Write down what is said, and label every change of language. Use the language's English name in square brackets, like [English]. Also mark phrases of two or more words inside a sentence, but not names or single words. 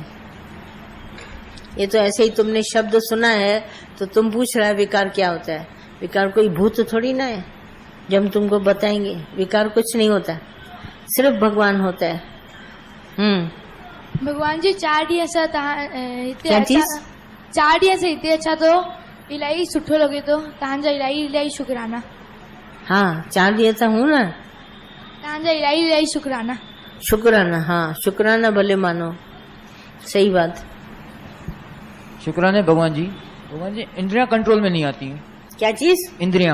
[Hindi] ये तो ऐसे ही तुमने शब्द सुना है तो तुम पूछ रहा है विकार क्या होता है। विकार कोई भूत थोड़ी ना है जब हम तुमको बताएंगे। विकार कुछ नहीं होता, सिर्फ भगवान होता है। [Sindhi] भगवान जी चार ॾींहं असां [Hindi] क्या चीज? [Sindhi] चार ॾींहं असां हिते अचा तो इलाही सुठो लगे तो तव्हांजा इलाही शुक्राना। [Hindi] हाँ 4 दिन तो हूँ ना, [Sindhi] तव्हांजा इलाही शुक्राना। शुक्राना, हाँ शुक्राना भले मानो, सही बात। शुक्राने भगवान जी। [Hindi] भगवान जी इंद्रियां कंट्रोल में नहीं आती हैं। क्या चीज? इंद्रियां